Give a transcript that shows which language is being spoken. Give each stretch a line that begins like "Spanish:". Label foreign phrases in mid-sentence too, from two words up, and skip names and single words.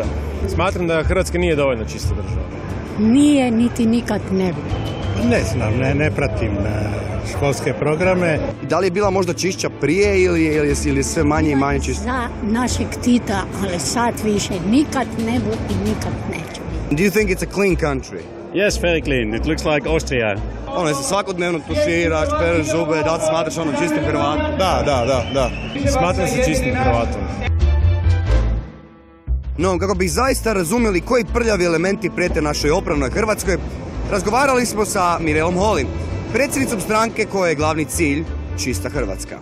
Croatian: Smatram da Hrvatska nije dovoljno čista država. Nije, niti nikad ne bi. Ne znam, ne pratim školske programe. Da li je bila možda čišća prije ili je sve manje i manje čisto? Za našeg Tita, ali sad više nikad ne bu i nikad neće.
English: Do you think it's a clean country? Yes, very clean. It looks like Austria.
Croatian: Ono, se svakodnevno tuširaš, pereš zube, da li smatraš ono čistim Hrvatom? Da. Smatram se čistim Hrvatom. No, kako bi zaista razumjeli koji prljavi elementi prijete našoj opravnoj Hrvatskoj, razgovarali smo sa Mirelom Holy, predsjednicom stranke koja je glavni cilj čista Hrvatska.